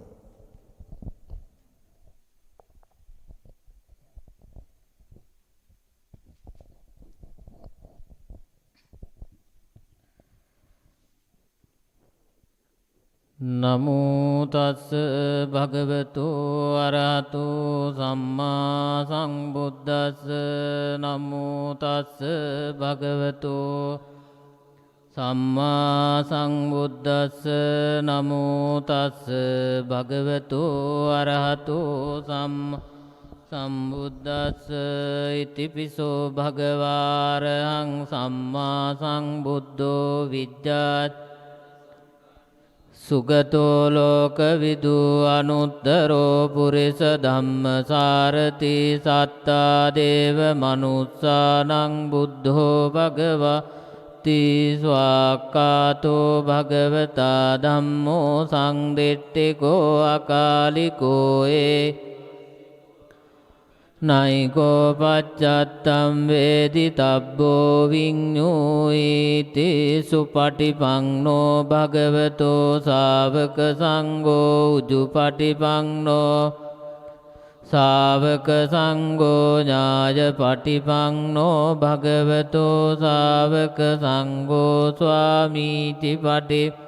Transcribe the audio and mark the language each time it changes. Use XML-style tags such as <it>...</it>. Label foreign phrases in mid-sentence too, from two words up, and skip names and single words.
<pi>නමෝ තස් භගවතු අරහතු සම්මා සම්බුද්දස්ස නමෝ තස් භගවතු සම්මා සම්බුද්දස්ස නමෝ තස් භගවතු අරහතු සම්බුද්දස්ස ඉතිපිසෝ භගවාරහං සම්මා සම්බුද්ධෝ විද්‍යාත් සුගතෝ ලෝකවිදු අනුත්තරෝ පුරිස ධම්මසාරති සත්තා දේව මනුස්සානං බුද්ධෝ භගවති ස්වාක්ඛාතෝ භගවතා ධම්මෝ සංදිට්ඨිකෝ අකාලිකෝ නයිකෝ පච්චත්තම් වේදි තබ්බෝ විඤ්ඤූයිති සුපටිපන්නෝ භගවතෝ ශාවක සංඝෝ උජුපටිපන්නෝ ශාවක සංඝෝ ඥායපටිපන්නෝ භගවතෝ ශාවක සංඝෝ ස්වාමීති පටි</pi>